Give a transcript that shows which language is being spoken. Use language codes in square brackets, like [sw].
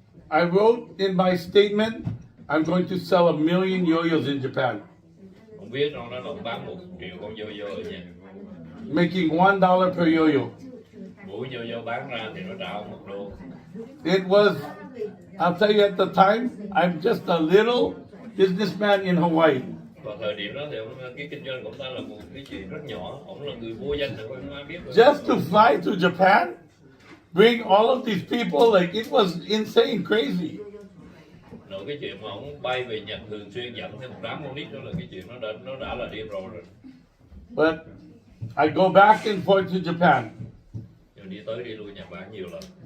[en] I wrote in my statement, I'm going to sell 1 million yo-yos in Japan, [vi] Ông viết trong đó là ông bán 1 triệu con yo-yo ở Nhật, [en] making $1 per yo-yo. [vi] mỗi yo-yo bán ra thì nó trả ông $1. [en] It was, I'll tell you at the time, I'm just a little businessman in Hawaii. [vi] Vào thời điểm đó thì ông, cái kinh doanh của ông ta là một cái chuyện rất nhỏ, ông là người vô danh thôi, không ai biết. [en] Just to fly to Japan, bring all of these people, like it was insane, crazy. [vi] Rồi cái chuyện mà ông bay về Nhật thường xuyên dẫn thêm một đám con nít đó là cái chuyện nó đã là điên rồ rồi. [en] But I go back and forth to Japan. [vi] Rồi đi tới đi lui Nhật Bản nhiều lần.